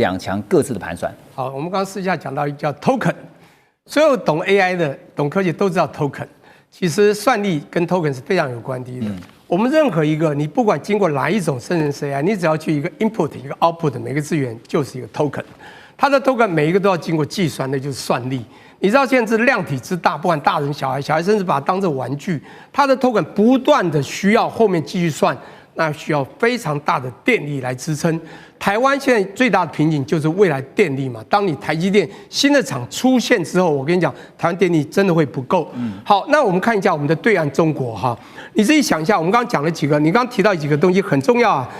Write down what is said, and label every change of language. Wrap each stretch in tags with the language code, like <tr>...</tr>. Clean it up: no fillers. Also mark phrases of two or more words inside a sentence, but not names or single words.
<zh>好，我們剛剛私下講到一個叫 token， 所有懂 AI 的、懂科技都知道 token， 其實算力跟 token 是非常有關係的。我們任何一個，你不管經過哪一種生成式 AI， 你只要去一個 input 一個 output， 每個資源就是一個 token。它的 token 每一個都要經過計算，那就是算力。你知道現在是量體之大，不管大人小孩，小孩甚至把它當作玩具，它的 token 不斷的需要後面繼續算，那需要非常大的電力來支撐。台灣現在最大的瓶頸就是未來電力嘛。當你台積電新的廠出現之後，我跟你講，台灣電力真的會不夠。好，那我們看一下我們的對岸中國哈，你自己想一下，我們剛剛講了幾個，你剛剛提到幾個東西很重要啊。</zh>